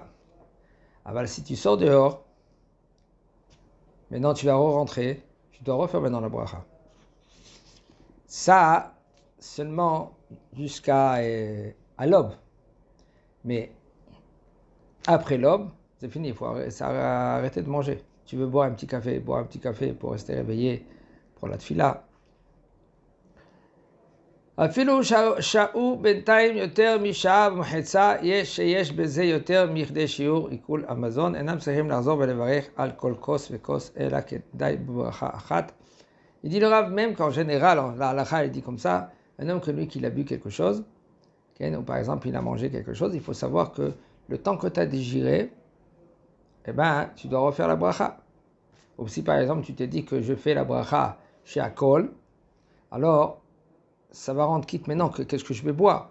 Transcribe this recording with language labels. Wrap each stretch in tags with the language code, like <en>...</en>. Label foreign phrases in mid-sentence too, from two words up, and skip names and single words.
<fr>Alors si tu sors dehors, maintenant tu vas re-rentrer, tu dois refaire maintenant la bracha. Ça, seulement jusqu'à l'aube. Mais après l'aube, c'est fini, il faut arrêter de manger. Tu veux boire un petit café pour rester réveillé pour la tfila.</fr> <he>אפילו שעה בינתיים יותר משעה ומחצה שיש בזה יותר מכדי שיעור עיכול המזון, אינם צריכים לחזור ולברך על כל כוס וכוס, אלא כדאי בברכה אחת.</he> <fr>Il dit le Rav, même qu'en général, la halakha il dit comme ça, un homme que lui qu'il a bu quelque chose, ou par exemple il a mangé quelque chose, il faut savoir que le temps que tu as digéré, eh ben, tu dois refaire la bracha. Ou si par exemple tu t'es dit que je fais la bracha chez Akol, alors ça va rendre quitte maintenant qu'est-ce que je vais boire.</fr>